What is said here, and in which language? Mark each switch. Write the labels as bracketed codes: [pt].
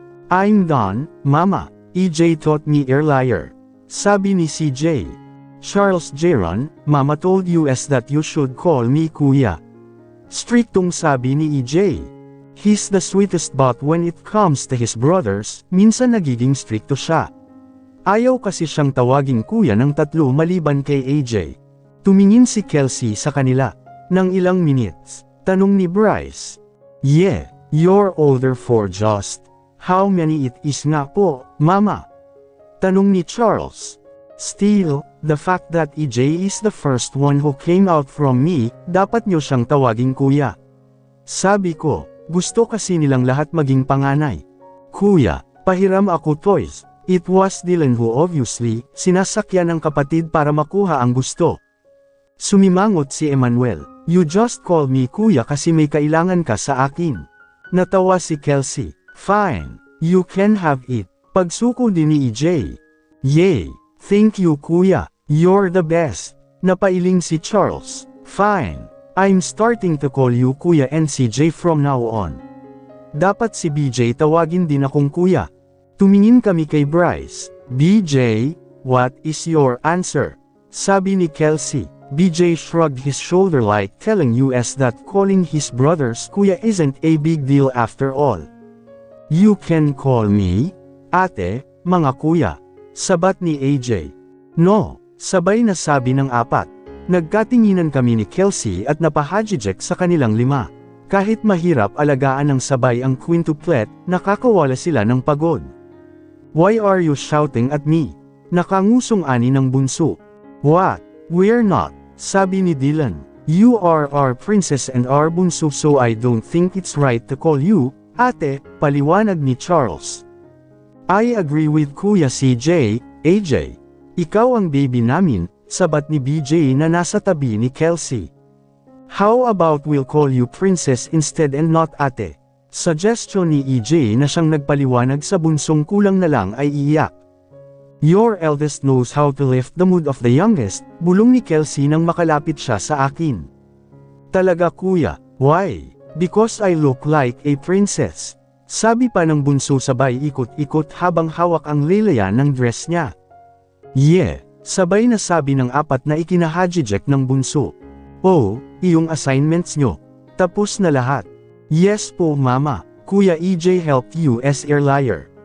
[en] I'm done, Mama, EJ taught me earlier. [tl] Sabi ni CJ. [en] Charles Jaron, Mama told us that you should call me Kuya. [tl] Striktong sabi ni EJ. [en] He's the sweetest but when it comes to his brothers, [tl] minsan nagiging strikto siya. Ayaw kasi siyang tawaging kuya ng tatlo maliban kay AJ. Tumingin si Kelsey sa kanila. Nang ilang minutes, tanong ni Bryce. [en] Yeah, you're older for just. How many it is [tl] nga po, [en] Mama? [tl] Tanong ni Charles. [en] Still, the fact that EJ is the first one who came out from me, [tl] dapat nyo siyang tawaging kuya. Sabi ko, gusto kasi nilang lahat maging panganay. Kuya, pahiram ako toys. [en] It was Dylan who obviously, [tl] sinasakyan ng kapatid para makuha ang gusto. Sumimangot si Emmanuel. [en] You just call me [tl] kuya kasi may kailangan ka sa akin. Natawa si Kelsey. [en] Fine, you can have it. [tl] Pagsuko din ni EJ. Yay! [en] Thank you kuya, you're the best. [tl] Napailing si Charles. [en] Fine, I'm starting to call you kuya and CJ from now on. [tl] Dapat si BJ tawagin din akong kuya. Tumingin kami kay Bryce. [en] BJ, what is your answer? [tl] Sabi ni Kelsey. [en] BJ shrugged his shoulder like telling us that calling his brothers kuya isn't a big deal after all. You can call me ate, [tl] mga kuya. Sabat ni AJ. No, sabay na sabi ng apat. Nagkatinginan kami ni Kelsey at napahajijek sa kanilang lima. Kahit mahirap alagaan ng sabay ang quintuplet, nakakawala sila ng pagod. [en] Why are you shouting at me? [tl] Nakangusong ani ng bunso. [en] What? We're not, [tl] sabi ni Dylan. [en] You are our princess and our bunso so I don't think it's right to call you, ate, [tl] paliwanag ni Charles. [en] I agree with Kuya CJ, AJ. [tl] Ikaw ang baby namin, sabat ni BJ na nasa tabi ni Kelsey. [en] How about we'll call you princess instead and not ate? [tl] Suggestion ni EJ na siyang nagpaliwanag sa bunsong kulang na lang ay iiyak. [en] Your eldest knows how to lift the mood of the youngest, [tl] bulong ni Kelsey nang makalapit siya sa akin. Talaga kuya, why? [en] Because I look like a princess. [tl] Sabi pa ng bunso sabay ikot-ikot habang hawak ang laylayan ng dress niya. Yeah, sabay na sabi ng apat na ikinahajijek ng bunso. Oh, iyong assignments nyo. Tapos na lahat. [en] Yes po mama, Kuya EJ helped you as a liar.